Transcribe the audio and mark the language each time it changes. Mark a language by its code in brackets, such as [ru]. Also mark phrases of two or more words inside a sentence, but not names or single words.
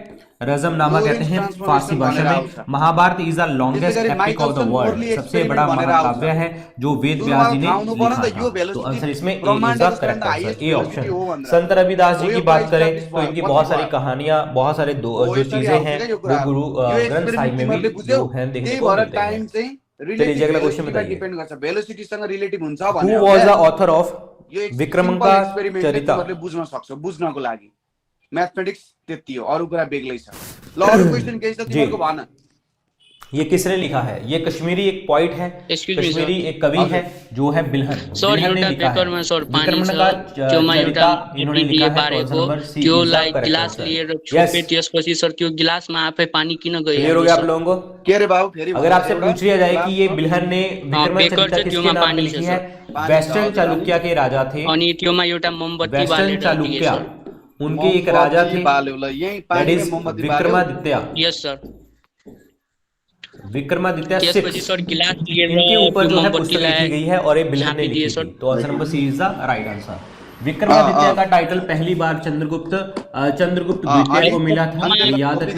[hi] रजमनामा कहते हैं फारसी भाषा में। [en] Mahabharata is the longest epic of the world, [hi] सबसे बड़ा महाकाव्य है जो वेद व्यास जी ने लिखा था। तो आंसर इसमें [en] A is the correct answer, A option. [hi] संत रविदास जी की बात करें तो इनकी बहुत सारी कहानियां, बहुत सारे जो चीजें हैं वो गुरु ग्रंथ साहिब में भी जो है देखने को मिलते हैं। चलिए अगला क्वेश्चन बताइए। [en] who was the author of Vikramanka Charita? [ne] बुझ्नको लागि मैथमेटिक्स त्यति हो, अरु कुरा बेग्लै छ। ल अरु क्वेशन के छ तिमीहरुको भन। [hi] ये किसने लिखा है? ये कश्मीरी एक पोइट है, कश्मीरी एक कवि है जो है बिल्हन। बिल्हन ने लिखा है विक्रमंका चरिता, इन्होंने लिखा है। [ne] त्यो लाइक गिलास लिएर छोपे, त्यसपछि सर त्यो गिलासमा आफै पानी किन गयो? [hi] क्लियर हो गया आप लोगों को? [ne] के रे बाबु फेरि [hi] अगर आपसे पूछ लिया जाए कि ये बिल्हन ने विक्रमंका चरिता किसके नाम पे लिखी है? वेस्टर्न चालुक्य के राजा थे, [ne] अनि त्योमा एउटा मोमबत्ती बालेर [hi] वेस्टर्न चालुक्य उनके एक राजा थे, [en] that is [hi] विक्रमादित्य। [en] yes sir, [hi] विक्रमादित्य 6। इनके ऊपर जो है पुस्तक लिखी गई है, और ये बिल्हन ने लिखी थी। तो आंसर नंबर [en] C is the right answer. [hi] विक्रमादित्य का टाइटल पहली बार चंद्रगुप्त द्वितीय को मिला था, याद रखना।